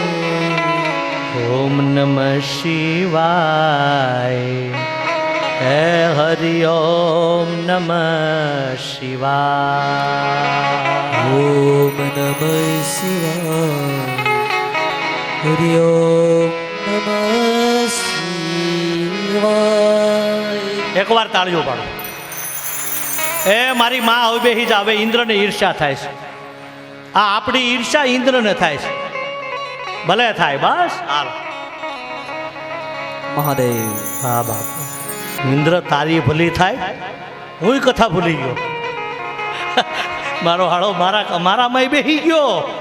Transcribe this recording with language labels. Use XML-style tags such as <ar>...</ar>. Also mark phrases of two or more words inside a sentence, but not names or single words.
<sa>ओम नमः शिवाय हे हरि ओम नमः शिवाय ओम नमः शिवाय हरि ओम नमः शिवाय</sa> <gu>એકવાર તાળીઓ પાડો એ મારી માં હવે બેહી જ હવે ઇન્દ્રને ઈર્ષ્યા થાય છે આ આપણી ઈર્ષ્યા ઇન્દ્રને થાય છે ભલે થાય બસ હાલો महादेव હા બાપ ઇન્દ્ર તારી ભલી થાય હું કથા ભૂલી ગયો મારો હાળો મારામાં બેહી ગયો</gu>